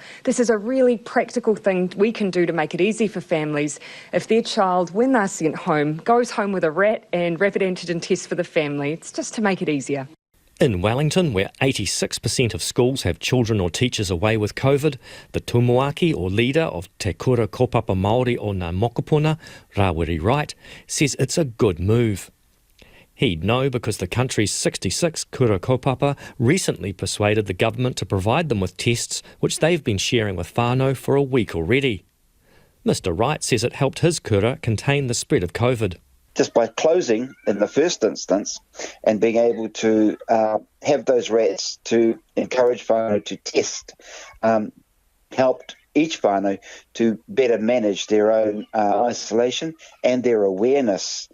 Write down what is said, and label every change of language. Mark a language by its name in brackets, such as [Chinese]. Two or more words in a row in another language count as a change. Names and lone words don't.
[English] This is a really practical thing we can do to make it easy for families if their child, when they're sent home, goes home with a RAT and rapid antigen test for the family. It's just to make it easier. In Wellington, where 86% of schools have children or teachers away with COVID, the tumuaki or leader of Te Kura Kopapa Māori o Ngā Mokopuna, Rawiri Wright, says it's a good move. He'd know because the country's 66 [Māori] kura kaupapa [English] recently persuaded the government to provide them with tests which they've been sharing with whānau for a week already. Mr Wright says it helped his kura contain the spread of COVID. Just by closing in the first instance and being able to have those rats to encourage whānau to test helped each whānau to better manage their own isolation and their awareness.